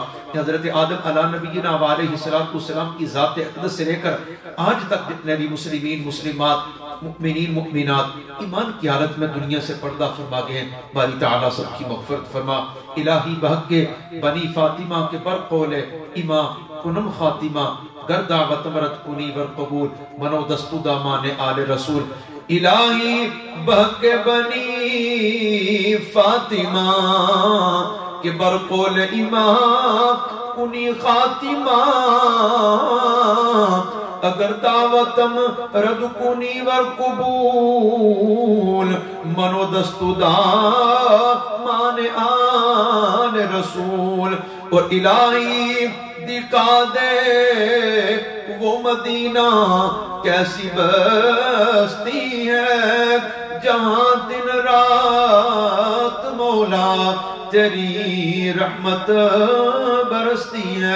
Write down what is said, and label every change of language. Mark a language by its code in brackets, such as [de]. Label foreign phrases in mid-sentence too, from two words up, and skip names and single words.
[ur] حضرت آدم [ar] علیہ نبینا علیہ السلام [ur] کی ذات اقدس سے لے کر آج تک جتنے بھی مسلمین مسلمات مؤمنین مؤمنات ایمان کی حالت میں دنیا سے پردہ فرما گئے ہیں، باری تعالیٰ سب کی مغفرت فرما۔ [fa] الہی بحق بنی فاطمہ کے پر قول امام کنم خاتمہ گردہ وطمرت کنی ور قبول منو دستو دامان آل رسول۔ الہی بحق بنی فاطمہ کہ برقول امام کنی خاتمہ اگر دعوتم رد کنی ور قبول منو دستو دامان آل رسول۔ [ur] اور الہی دکھا دے وہ مدینہ کیسی بستی ہے جہاں دن رات مولا تیری رحمت برستی ہے۔